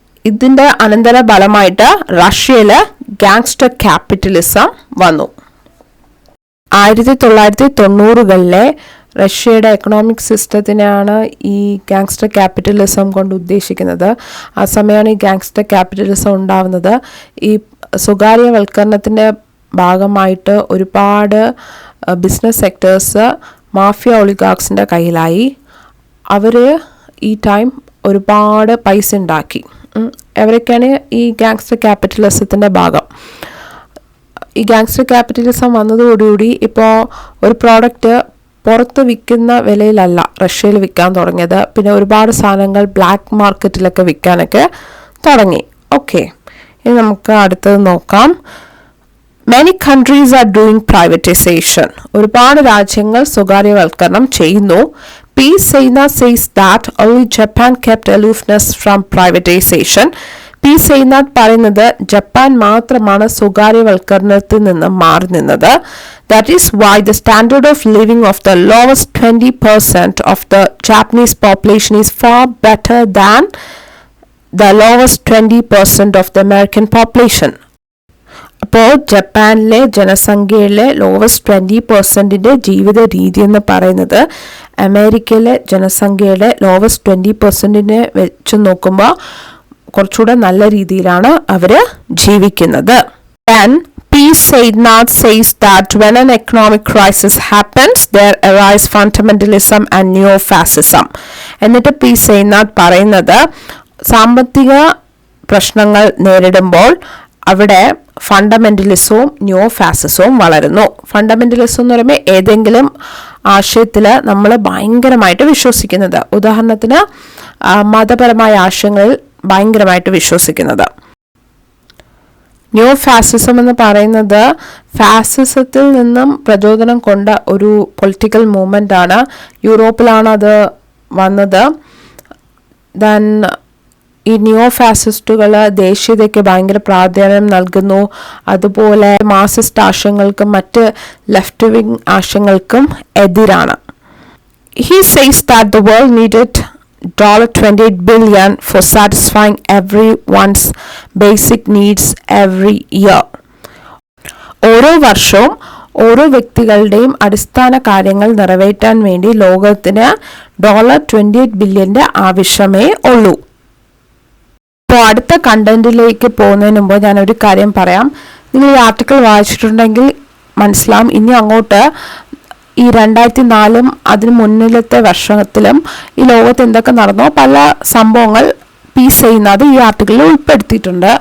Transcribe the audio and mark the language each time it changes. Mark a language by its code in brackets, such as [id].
[ml] ഇതിന്റെ അനന്തര ഫലമായിട്ട് റഷ്യയില് ഗാങ്സ്റ്റർ ക്യാപിറ്റലിസം വന്നു. 1990-കളിലെ റഷ്യയുടെ എക്കണോമിക് സിസ്റ്റത്തിനെയാണ് ഈ ഗാങ്സ്റ്റർ ക്യാപിറ്റലിസം കൊണ്ട് ഉദ്ദേശിക്കുന്നത്. ആ സമയമാണ് ഈ ഗാങ്സ്റ്റർ ക്യാപിറ്റലിസം ഉണ്ടാവുന്നത്. ഈ സ്വകാര്യവൽക്കരണത്തിൻ്റെ ഭാഗമായിട്ട് ഒരുപാട് ബിസിനസ് സെക്ടേഴ്സ് മാഫിയ ഒളിഗാർക്സിൻ്റെ കയ്യിലായി. അവർ ഈ ടൈം ഒരുപാട് പൈസ ഉണ്ടാക്കി. അവരൊക്കെയാണ് ഈ ഗാങ്സ്റ്റർ ക്യാപിറ്റലിസത്തിൻ്റെ ഭാഗം. ഈ ഗാങ്സ്റ്റർ ക്യാപിറ്റലിസം വന്നതോടുകൂടി ഇപ്പോൾ ഒരു പ്രോഡക്റ്റ് പുറത്ത് വിൽക്കുന്ന വിലയിലല്ല റഷ്യയിൽ വിൽക്കാൻ തുടങ്ങിയത്. പിന്നെ ഒരുപാട് സാധനങ്ങൾ ബ്ലാക്ക് മാർക്കറ്റിലൊക്കെ വിൽക്കാനൊക്കെ തുടങ്ങി. ഓക്കെ, ഇനി നമുക്ക് അടുത്തത് നോക്കാം. [en] Many countries are doing privatization. [ml] ഒരുപാട് രാജ്യങ്ങൾ സ്വകാര്യവൽക്കരണം ചെയ്യുന്നു. [en] P. Seynath says that only Japan kept aloofness from privatization. P. [ml] Seynath പറയുന്നത് ജപ്പാൻ മാത്രമാണ് സ്വകാര്യവൽക്കരണത്തിൽ നിന്ന് മാറി നിന്നത്. [en] That is why the standard of living of the lowest 20% of the Japanese population is far better than the lowest 20% of the American population. [ml] അപ്പോൾ ജപ്പാനിലെ ജനസംഖ്യയിലെ lowest 20% ജീവിത രീതി എന്ന് പറയുന്നത് അമേരിക്കയിലെ ജനസംഖ്യയുടെ ലോവസ്റ്റ് 20% വെച്ച് നോക്കുമ്പോൾ കുറച്ചുകൂടെ നല്ല രീതിയിലാണ് അവർ ജീവിക്കുന്നത്. [en] Then P. Seynath says that when an economic crisis happens, there arise fundamentalism and neo-fascism. [ml] എന്നിട്ട് P. Seynath പറയുന്നത് സാമ്പത്തിക പ്രശ്നങ്ങൾ നേരിടുമ്പോൾ അവിടെ ഫണ്ടമെന്റലിസവും ന്യൂ ഫാസിസവും വളരുന്നു. ഫണ്ടമെന്റലിസം എന്ന് പറയുമ്പോൾ ഏതെങ്കിലും ആശയത്തിൽ നമ്മൾ ഭയങ്കരമായിട്ട് വിശ്വസിക്കുന്നത്. ഉദാഹരണത്തിന് മതപരമായ ആശയങ്ങളിൽ ഭയങ്കരമായിട്ട് വിശ്വസിക്കുന്നത്. ന്യൂ ഫാസിസം എന്ന് പറയുന്നത് ഫാസിസത്തിൽ നിന്നും പ്രചോദനം കൊണ്ട ഒരു പൊളിറ്റിക്കൽ മൂവ്മെൻ്റ് ആണ്. യൂറോപ്പിലാണ് അത് വന്നത്. ദെൻ ഈ ന്യൂ ഫാസിസ്റ്റുകൾ ദേശീയതയ്ക്ക് ഭയങ്കര പ്രാധാന്യം നൽകുന്നു. അതുപോലെ മാർക്സിസ്റ്റ് ആശയങ്ങൾക്കും മറ്റ് ലെഫ്റ്റ് വിങ് ആശയങ്ങൾക്കും എതിരാണ്. [en] He says that the world needed $28 billion for satisfying everyone's basic needs every year. [ml] ഓരോ വർഷവും ഓരോ വ്യക്തികളുടെയും അടിസ്ഥാന കാര്യങ്ങൾ നിറവേറ്റാൻ വേണ്ടി ലോകത്തിന് $28 ബില്യൻ്റെ ആവശ്യമേ ഉള്ളൂ. അപ്പോൾ അടുത്ത കണ്ടന്റിലേക്ക് പോകുന്നതിന് മുമ്പ് ഞാനൊരു കാര്യം പറയാം. നിങ്ങൾ ഈ ആർട്ടിക്കിൾ വായിച്ചിട്ടുണ്ടെങ്കിൽ മനസ്സിലാവും ഇനി അങ്ങോട്ട് ഈ 2004 അതിന് മുന്നിലത്തെ വർഷത്തിലും ഈ ലോകത്ത് എന്തൊക്കെ നടന്നോ പല സംഭവങ്ങൾ പീസ് ചെയ്യുന്നത് ഈ ആർട്ടിക്കിളിൽ ഉൾപ്പെടുത്തിയിട്ടുണ്ട്.